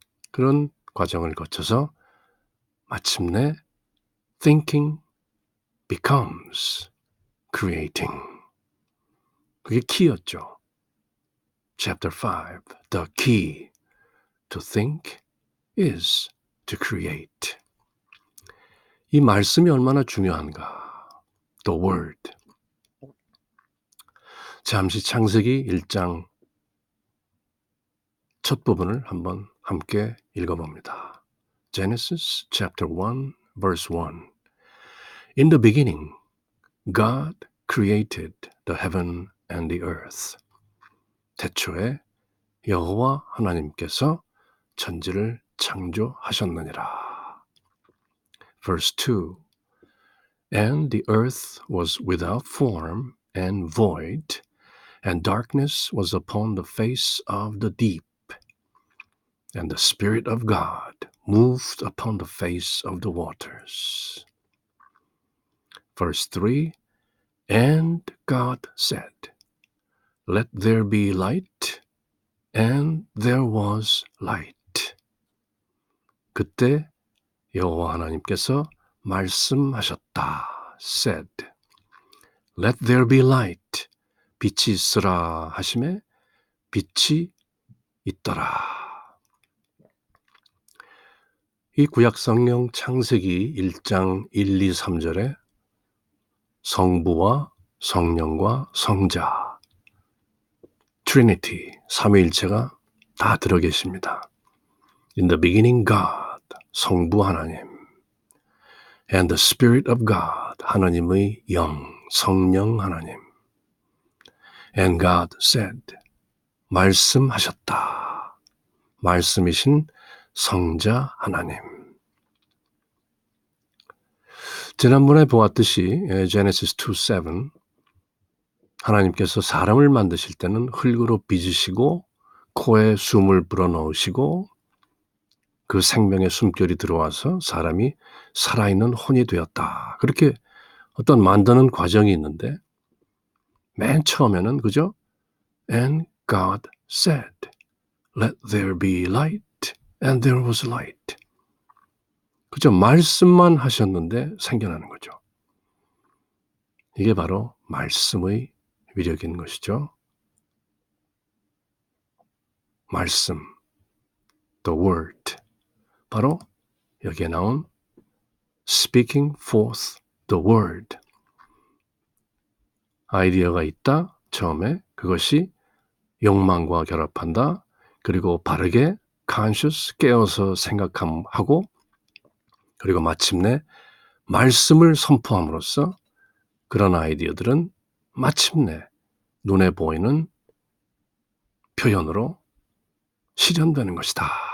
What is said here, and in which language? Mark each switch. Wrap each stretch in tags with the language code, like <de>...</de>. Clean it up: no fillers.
<ko>그런 과정을 거쳐서 마침내</ko> <en>thinking becomes creating.</en> <ko>그게 키였죠.</ko> <en>Chapter 5, the key to think is to create.</en> <ko>이 말씀이 얼마나 중요한가.</ko> <en>The word.</en> <ko>잠시 창세기 1장 첫 부분을 한번 함께 읽어봅니다.</ko> <en>Genesis chapter 1, verse 1. In the beginning, God created the heaven and the earth.</en> <ko>태초에 여호와 하나님께서 천지를 창조하셨느니라.</ko> <en>Verse 2. And the earth was without form and void, and darkness was upon the face of the deep. And the Spirit of God moved upon the face of the waters. Verse 3. And God said, Let there be light, and there was light.</en> <ko>그때 여호와 하나님께서 말씀하셨다.</ko> <en>said, Let there be light.</en> <ko>빛이 있으라 하심에 빛이 있더라. 이 구약성경 창세기 1장 1, 2, 3절에 성부와 성령과 성자, Trinity, 삼위일체가 다 들어 계십니다.</ko> <en>In the beginning God,</en> <ko>성부 하나님,</ko> <en>and the Spirit of God,</en> <ko>하나님의 영, 성령 하나님,</ko> <en>and God said,</en> <ko>말씀하셨다. 말씀이신 성자 하나님. 지난번에 보았듯이 Genesis 2:7 하나님께서 사람을 만드실 때는 흙으로 빚으시고 코에 숨을 불어넣으시고 그 생명의 숨결이 들어와서 사람이 살아있는 혼이 되었다. 그렇게 어떤 만드는 과정이 있는데 맨 처음에는 그죠?</ko> <en>And God said, Let there be light. And there was light. 그죠?</en> <ko>말씀만 하셨는데 생겨나는 거죠. 이게 바로 말씀의 위력인 것이죠. 말씀,</ko> <en>the word.</en> <ko>바로 여기에 나온</ko> <en>speaking forth the word.</en> <ko>아이디어가 있다. 처음에 그것이 욕망과 결합한다. 그리고 바르게 conscious 깨어서 생각하고 그리고 마침내 말씀을 선포함으로써 그런 아이디어들은 마침내 눈에 보이는 표현으로 실현되는 것이다.</ko>